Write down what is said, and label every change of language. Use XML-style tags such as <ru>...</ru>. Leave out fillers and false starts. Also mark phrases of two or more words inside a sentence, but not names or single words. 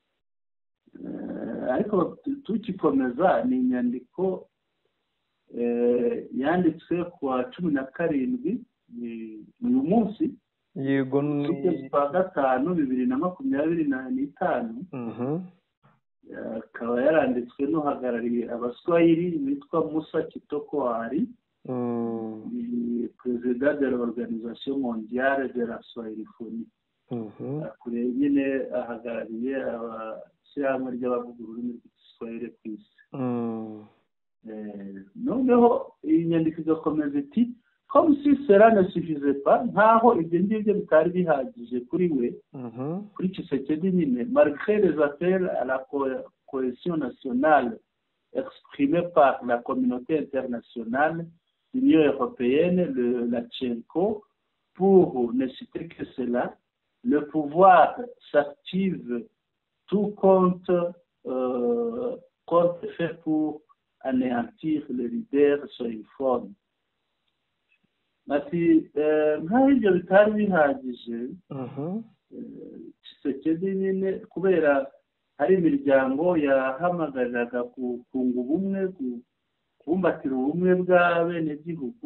<rw>ariko tukikomeza ni inyandiko yanditswe ku wa 17 uyu munsi. yego ukwezi kwa gatanu 2025. akaba yaranditswe n'uhagarariye abaswahili witwa Musa Kitoko Hari, perezida de l'Organisation Mondiale de la Swahiliphonie. akuriye nyine ahagarariye abashyirahamwe ry'abavuga ururimi rw'igiswahili ku isi. noneho iyi nyandiko igakomeza iti</rw> <fr>comme si cela ne suffisait pas,</fr> <rw>nkaho ibyo ngibyo bitari bihagije kuri we, kuri Tshisekedi nyine,</rw> <fr>malgré les appels à la cohésion nationale exprimés par la communauté internationale, l'Union européenne, la CENCO, pour ne citer que cela, le pouvoir s'active tout compte fait pour anéantir les leaders swahiliphones.</fr> <rw>ati nkaho ibyo bitari bihagije, Tshisekedi nyine kubera hari imiryango yahamagariraga kunga ubumwe, kubumbatira ubumwe bw'abenegihugu.</rw>